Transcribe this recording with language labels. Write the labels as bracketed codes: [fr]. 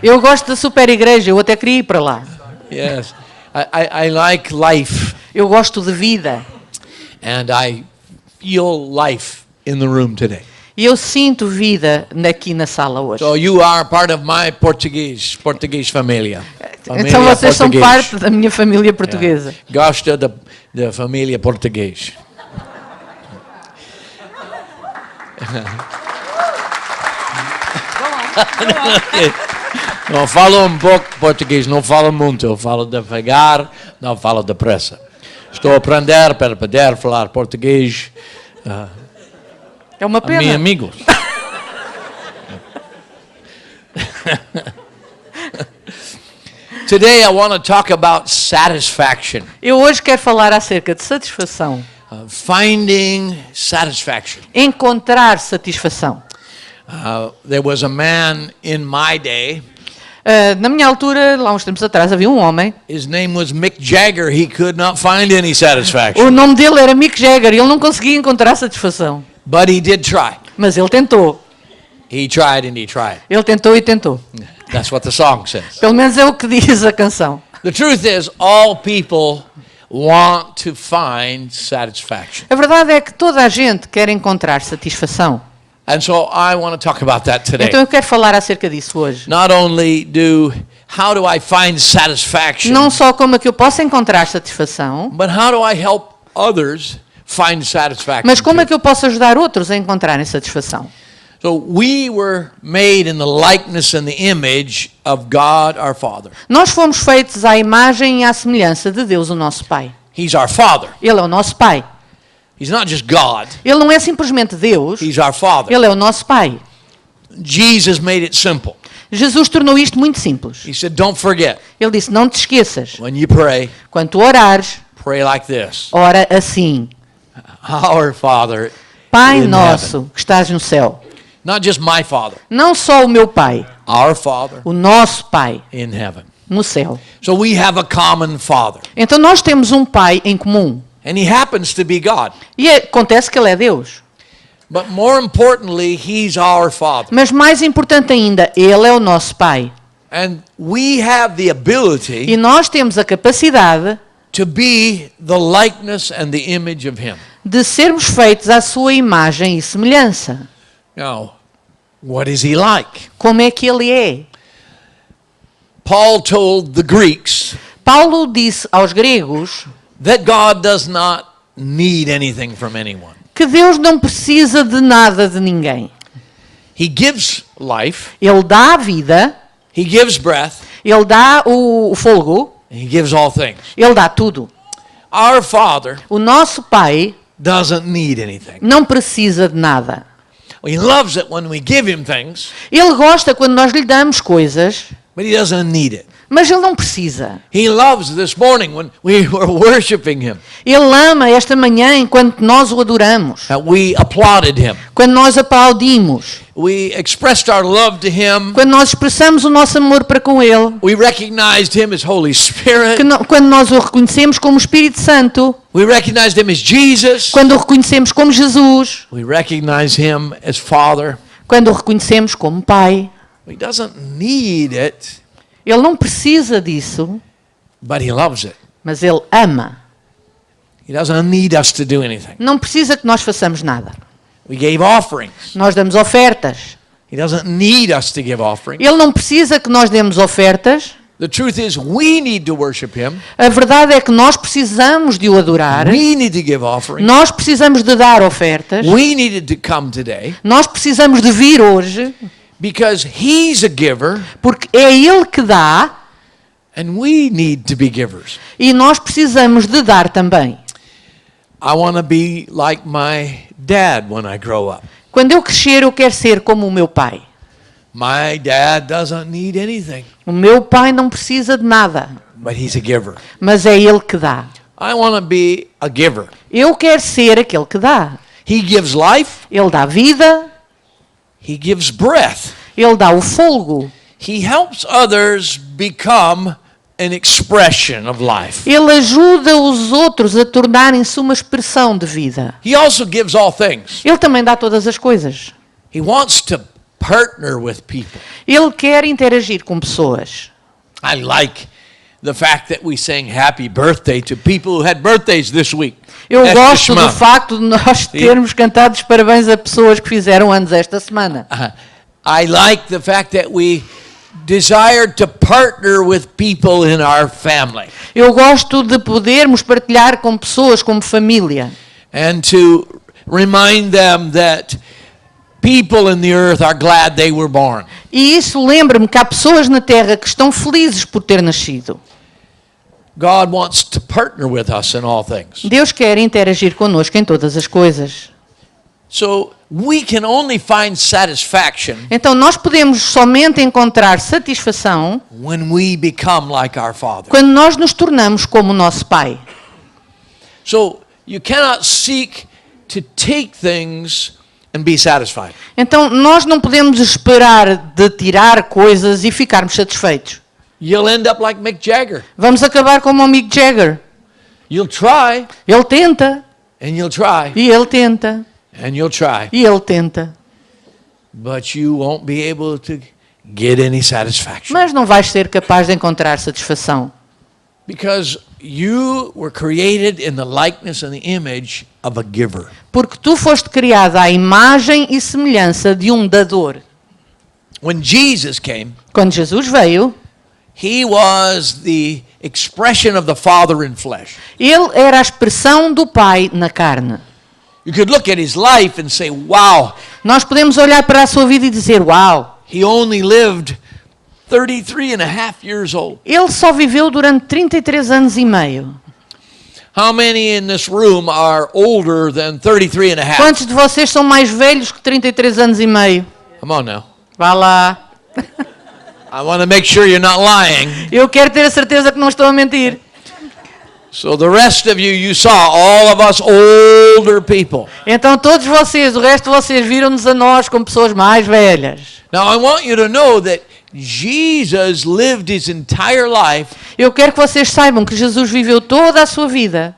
[pt] Eu gosto da super igreja, eu até queria ir para lá. [en] Yes. I like life. [pt] Eu gosto de vida. [en] And I feel life in the room today. [pt] E eu sinto vida aqui na sala hoje. [en] So you are part of my Portuguese família. [pt] Então vocês são parte da minha família portuguesa. Gosta da família portuguesa. Não falo um pouco português, não falo muito, eu falo devagar, não falo depressa. Estou a aprender para poder falar português. É uma pena. Meus amigos. [en] Today I want to talk about satisfaction. [pt] Eu hoje quero falar acerca de satisfação. [en] Finding satisfaction. [pt] Encontrar satisfação. [en] There was a man in my day. [pt] Na minha altura, lá uns tempos atrás, havia um homem. [en] His name was Mick Jagger. He could not find any satisfaction. [pt] O nome dele era Mick Jagger e ele não conseguia encontrar satisfação. [en] But he did try. [pt] Mas ele tentou. [en] He tried and he tried. [pt] Ele tentou e tentou. [en] That's what the song says. [pt] Pelo menos é o que diz a canção. [en] The truth is, all people want to find satisfaction. [pt] A verdade é que toda a gente quer encontrar satisfação. [en] And so I want to talk about that today. [pt] Então eu quero falar acerca disso hoje. [en] Not only how do I find satisfaction? [pt] Não só como é que eu posso encontrar satisfação, [en] But how do I help others find satisfaction? [pt] mas como é que eu posso ajudar outros a encontrarem satisfação? [en] So we were made in the likeness and the image of God our Father. [pt] Nós fomos feitos à imagem e à semelhança de Deus, o nosso Pai. [en] He's our Father. [pt] Ele é o nosso Pai. [en] He's not just God. [pt] Ele não é simplesmente Deus. [en] He's our Father. [pt] Ele é o nosso Pai. [en] Jesus made it simple. [pt] Jesus tornou isto muito simples. [en] He said, don't forget. [pt] Ele disse, não te esqueças. [en] When you pray, [pt] Quando tu orares, [en] pray like this. [pt] ora assim. [en] Our Father [pt] Pai [en] in [pt] nosso, [en] heaven. [pt] que estás no céu. [en] Not just my Father. [pt] Não só o meu Pai, [en] Our Father [pt] o nosso Pai [en] in heaven. [pt] no céu. [en] So we have a common Father. [pt] Então nós temos um Pai em comum. [en] And he happens to be God. [pt] E acontece que Ele é Deus. [en] But more importantly, he's our Father. [pt] Mas mais importante ainda, Ele é o nosso Pai. [en] And we have the ability [pt] E nós temos a capacidade [en] to be the likeness and the image of him. [pt] de sermos feitos à sua imagem e semelhança. [en] Now, what is he like? [pt] Como é que Ele é? [en] Paul told the Greeks [pt] Paulo disse aos gregos [en] that God does not need anything from anyone. [pt] que Deus não precisa de nada de ninguém. [en] He gives life, [pt] Ele dá a vida, [en] he gives breath, [pt] Ele dá o fôlego, [en] and he gives all things. [pt] Ele dá tudo. [en] Our Father [pt] O nosso Pai [en] doesn't need anything. [pt] não precisa de nada. [en] He loves it when we give him things, [pt] Ele gosta quando nós lhe damos coisas, [en] but he doesn't need it. [pt] mas Ele não precisa. [en] He loves this morning when we were worshiping him, [pt] Ele ama esta manhã enquanto nós o adoramos, [en] that we applauded him. [pt] quando nós aplaudimos, [en] We expressed our love to him. [pt] quando nós expressamos o nosso amor para com Ele, [en] We recognized him as Holy Spirit. [pt] quando nós o reconhecemos como Espírito Santo, [en] We recognized him as Jesus. [pt] quando o reconhecemos como Jesus, [en] We recognize him as Father. [pt] quando o reconhecemos como Pai. [en] He doesn't need it, [pt] Ele não precisa disso, [en] but he loves it. [pt] mas Ele ama. [en] He doesn't need us to do anything. [pt] Não precisa que nós façamos nada. [en] We gave offerings. [pt] Nós damos ofertas. [en] He doesn't need us to give offerings. [pt] Ele não precisa que nós demos ofertas. [en] The truth is, we need to worship him. [pt] A verdade é que nós precisamos de o adorar. [en] We need to give offerings. [pt] Nós precisamos de dar ofertas. [en] We needed to come today [pt] Nós precisamos de vir hoje, [en] because he's a giver [pt] porque é Ele que dá [en] and we need to be givers. [pt] e nós precisamos de dar também. [en] I want to be like my dad when I grow up. [pt] Quando eu crescer, eu quero ser como o meu pai. [en] My dad doesn't need anything, [pt] O meu pai não precisa de nada, [en] but he's a giver. [pt] mas é Ele que dá. [en] I want to be a giver. [pt] Eu quero ser aquele que dá. [en] He gives life. [pt] Ele dá vida, [en] He gives breath. [pt] Ele dá o fôlego. [en] He helps others become an expression of life. [pt] Ele ajuda os outros a tornarem-se uma expressão de vida. [en] He also gives all things. [pt] Ele também dá todas as coisas. [en] He wants to partner with people. [pt] Ele quer interagir com pessoas. [en] I like the fact that we sang happy birthday to people who had birthdays this week. [pt] Eu Esta gosto do semana. facto de nós termos cantado os parabéns a pessoas que fizeram anos esta semana. [en] I like the fact that we desired to partner with people in our family. [pt] Eu gosto de podermos partilhar com pessoas como família. [en] And to remind them that people in the earth are glad they were born. [pt] E isso lembra-me que há pessoas na Terra que estão felizes por ter nascido. [en] God wants to partner with us in all things. [pt] Deus quer interagir connosco em todas as coisas. [en] So we can only find satisfaction [pt] Então nós podemos somente encontrar satisfação [en] when we become like our Father. [pt] quando nós nos tornamos como o nosso Pai. [en] So you cannot seek to take things and be satisfied. [pt] Então nós não podemos esperar de tirar coisas e ficarmos satisfeitos. [en] You'll end up like Mick Jagger. [pt] Vamos acabar como o Mick Jagger. [en] You'll try [pt] Ele tenta, [en] and you'll try [pt] e ele tenta, [en] and you'll try, [pt] e ele tenta. [en] but you won't be able to get any satisfaction [pt] Mas não vais ser capaz de encontrar satisfação. [en] because you were created in the likeness and the image of a giver. [pt] Porque tu foste criado à imagem e semelhança de um dador. [en] When Jesus came, [pt] Quando Jesus veio, [en] he was the expression of the Father in flesh. [pt] ele era a expressão do Pai na carne. [en] You could look at his life and say, wow, [pt] Nós podemos olhar para a sua vida e dizer, uau, [en] he only lived 33 and a half years old. [pt] ele só viveu durante 33 anos e meio. [en] How many in this room are older than 33 and a half? [pt] Quantos de vocês são mais velhos que 33 anos e meio? [en] Come on now. [pt] Vá lá. [en] I want to make sure you're not lying. [pt] Eu quero ter a certeza que não estou a mentir. [en] So the rest of you saw all of us older people. [pt] Então todos vocês, o resto de vocês, viram-nos a nós como pessoas mais velhas. [en] Now I want you to know that Jesus lived his entire life [pt] Eu quero que vocês saibam que Jesus viveu toda a sua vida